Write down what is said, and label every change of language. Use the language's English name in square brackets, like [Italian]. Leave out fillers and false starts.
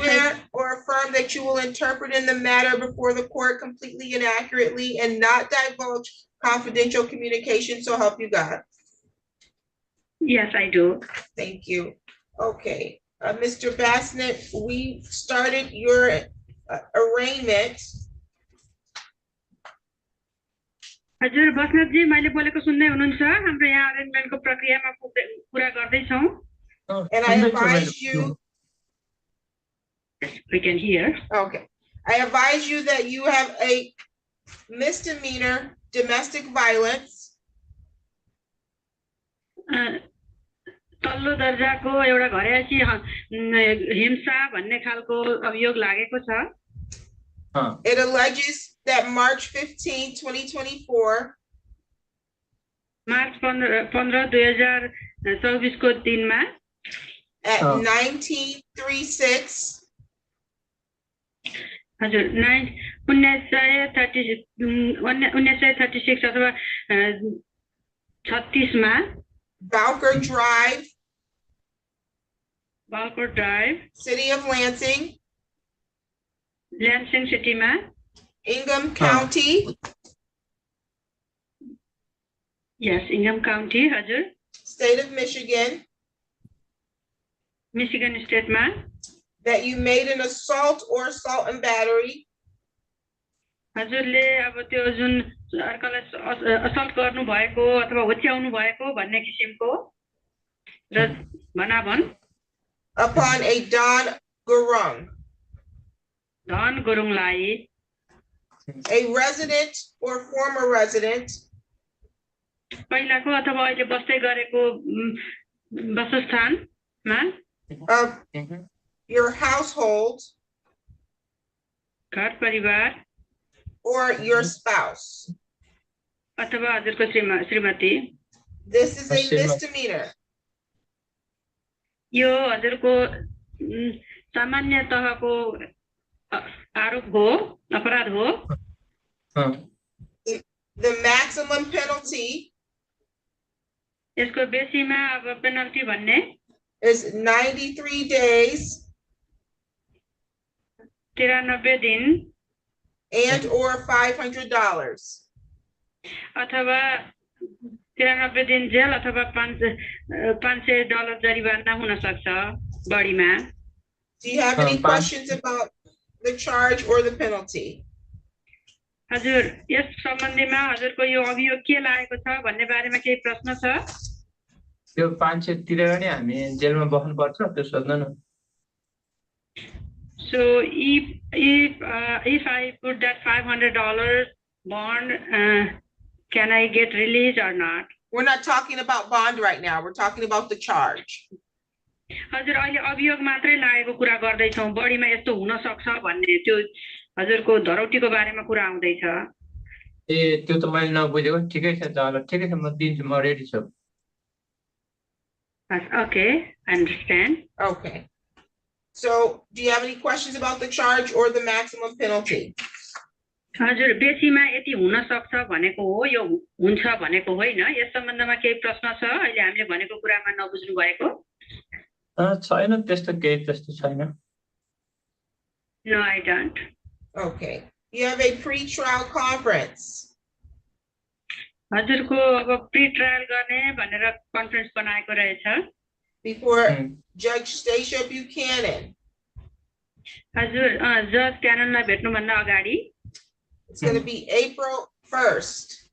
[English] swear or affirm that you will interpret in the matter before the court completely and accurately and not divulge confidential communication, so help you God? Yes, I do. Thank you. Okay, Mr. Bassnett, we started your arraignment. [Nepali] हजुर बस्नेत जी मैले बोलेको सुन्दै हुनुहुन्छ हाम्रो यहाँ अरेन्जमेन्टको प्रक्रियामा पुरा गर्दैछौँ. [English] And I advise you. We can hear. Okay, I advise you that you have a misdemeanor domestic violence. [Nepali] तल्लो दर्जाको एउटा घरेसी हिंसा भन्ने खालको अभियोग लागेको छ। [English] It alleges that March 15, 2024, [Nepali] March 15 2024 को दिनमा [English] at 1936, [Nepali] हजुर 1936 अथवा 36 मा [English] Bowker Drive, [Nepali] Balakot drive [English] City of Lansing, [Nepali] ल्यान्सिङ सिटीमा [English] Ingham County, [Nepali] यस इङ्गम काउन्टी हजुर [English] State of Michigan, [Nepali] मिशिगन स्टेटमा [English] that you made an assault or assault and battery [Nepali] हजुरले अब त्यो जुन अर्कालाई असल्ट गर्नु भएको अथवा होच्याउनु भएको भन्ने किसिमको र भनाभन [English] upon a Don Gurung, [Nepali] धन गुरुङलाई [English] a resident or former resident [Nepali] पहिलाको अथवा अहिले बस्दै गरेको वासस्थानमा [English] of your household [Nepali] घर परिवार [English] or your spouse. [Nepali] अथवा हजुरको श्रीमती [English] This is a misdemeanor. [Nepali] यो हजुरको सामान्य तहको आरोप हो अपराध हो [English] The maximum penalty [Nepali] यसको बेसीमा अब पेनल्टी भन्ने [English] is 93 days [Nepali] 93 दिन [English] and or $500. [Nepali] अथवा 93 दिन जेल अथवा $500 जरिवाना हुन सक्छ बढीमा। [English] Do you have any questions about the charge or the penalty? [Nepali] हजुर यस सम्बन्धीमा हजुरको यो अभियोग के लागेको छ भन्ने बारेमा केही प्रश्न छ? त्यो 500 तिरेर नि हामी जेलमा बस्नु पर्छ त्यो सोध्नु न। [English] So if I put that $500 bond, can I get released or not? We're not talking about bond right now. We're talking about the charge. [Nepali] हजुर अहिले अभियोग मात्रै लागेको कुरा गर्दैछौँ बढीमा यस्तो हुन सक्छ भन्ने त्यो हजुरको धरौटीको बारेमा कुरा आउँदैछ। ए त्यो त मैले नबुझेको ठिकै छ ल ठिकै छ म दिन्छु म रेडी छु। [English] Okay, I understand. Okay. So do you have any questions about the charge or the maximum penalty? [Nepali] हजुर बेसीमा यति हुन सक्छ भनेको हो यो हुन्छ भनेको होइन यस सम्बन्धमा केही प्रश्न छ अहिले हामीले भनेको कुरामा नबुझ्नु भएको? छैन त्यस्तो केही त्यस्तो छैन। [English] No, I don't. Okay. You have a pre-trial conference. [Nepali] हजुरको अब प्री ट्रायल गर्ने भनेर कन्फरेन्स बनाएको रहेछ। [English] Before Judge Stacia Buchanan. [Nepali] हजुर जज क्याननलाई भेट्नुभन्दा अगाडि [English] It's going to be April 1st